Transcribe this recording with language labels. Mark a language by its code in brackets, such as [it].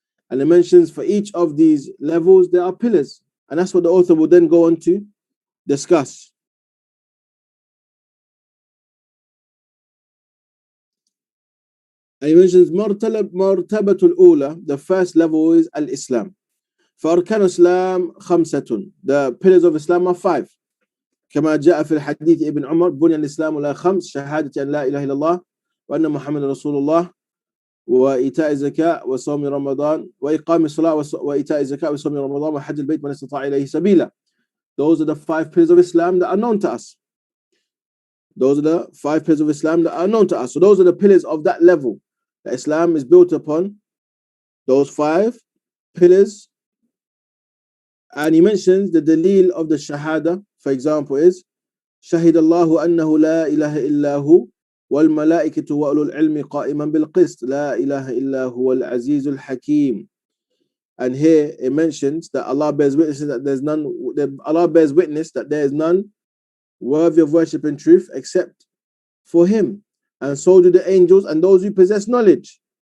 [en] And it mentions for each of these levels, there are pillars. And that's what the author will then go on to discuss. And he mentions [ar] مرتبة الأولى, [en] the first level is Al-Islam. [ar] فأركان الإسلام 5. [en] The pillars of Islam are 5. [ar] كما جاء في الحديث ابن عمر بني الإسلام على 5 شهادة أن لا إله إلا الله وأن محمد رسول الله وإيتاء الزكاة وصوم رمضان وإقام الصلاة وإيتاء الزكاة وصوم رمضان وحج البيت من استطاع إليه سبيلا. [en] Those are the 5 pillars of Islam that are known to us. Those are the 5 pillars of Islam that are known to us. So those are the pillars of that level that Islam is built upon. Those 5 pillars. And he mentions the dalil of the shahada, for example, is [ar] شهد الله أنه لا إله إلا هو والملائكة وأولو العلم قائما بالقسط لا إله إلا هو العزيز الحكيم. [en] And here it mentions that Allah bears witness that Allah bears witness that there is none worthy of worship in truth except for Him, and so do the angels and those who possess knowledge.